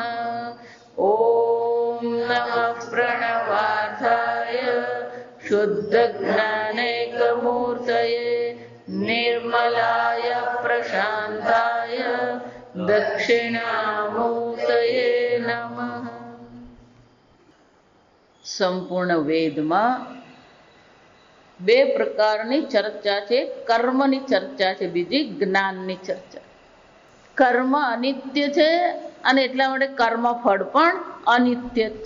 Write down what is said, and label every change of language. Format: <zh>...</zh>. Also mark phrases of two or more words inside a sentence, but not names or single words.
<sa>ॐ नमः प्रणवार्थाय शुद्धज्ञानैकमूर्तये निर्मलाय प्रशान्ताय दक्षिणामूर्तये नमः।</sa> <gu>સંપૂર્ણ વેદમાં બે પ્રકારની ચર્ચા છે, કર્મની ચર્ચા છે, બીજી જ્ઞાનની ચર્ચા. કર્મ અનિત્ય છે અને એટલા માટે કર્મફળ પણ અનિત્ય જ છે.</gu>